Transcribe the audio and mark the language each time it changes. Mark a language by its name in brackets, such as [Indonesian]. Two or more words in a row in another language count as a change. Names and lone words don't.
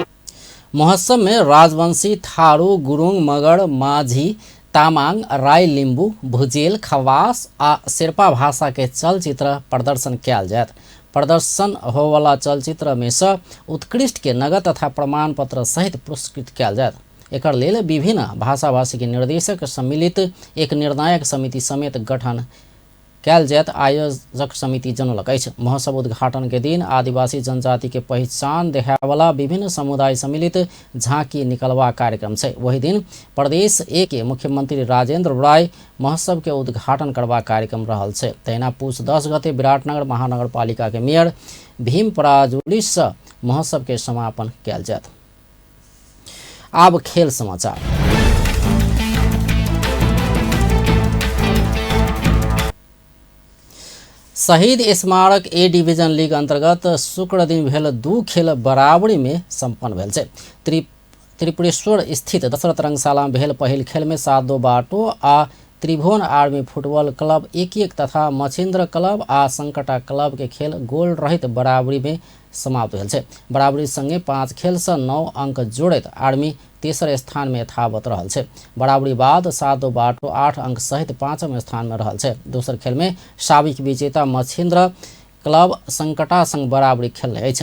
[Maithili] महोत्सव में राजवंशी, थारू, गुरुङ, मगर, माझी, तामाङ, राई, लिम्बू, भुजेल, खवास आ शेर्पा भाषा के चलचित्र प्रदर्शन कयल जायत। प्रदर्शन होवाला चलचित्र में से उत्कृष्ट के नगद तथा प्रमाण पत्र सहित पुरस्कृत कयल जायत। एकर लेल विभिन्न भाषा भाषी के निर्देशक सम्मिलित एक निर्णायक समिति समेत गठन कयल जायत। आयोजक समिति जनौलक अछि। महोत्सव उद्घाटन के दिन आदिवासी जनजाति के पहचान देखावला विभिन्न समुदाय सम्मिलित झांकी निकलवा कार्यक्रम छै। वही दिन प्रदेश 1 के मुख्यमंत्री राजेंद्र राय महोत्सव के उद्घाटन करवा कार्यक्रम रहल छै। तहिना पुष 10 गते विराटनगर महानगरपालिका के मेयर भीम पराजुली से महोत्सव के समापन कयल जायत। अब खेल समाचार। शहीद स्मारक ए डिवीजन लीग अंतर्गत शुक्र दिन भेल 2 खेल बराबरी में संपन्न भेल छै। त्रिपुरेश्वर स्थित दशरथ रंगशाला में भेल पहिल खेल में 7-2 बाटो आ त्रिभुवन आर्मी फुटबॉल क्लब 1-1 तथा मछिन्द्र क्लब आ संकटा क्लब के खेल गोल रहित बराबरी में समाप्त भेल छै। बराबरी संगे 5 खेल से 9 अंक जोड़ैत आर्मी तेसर स्थान में यथावत रहल छै। बराबरी बाद 7-2 बाटो 8 अंक सहित 5वें स्थान में रहल छै। दोसर खेल में साबिक विजेता मछिन्द्र क्लब संकटा संग बराबरी खेलने अछि।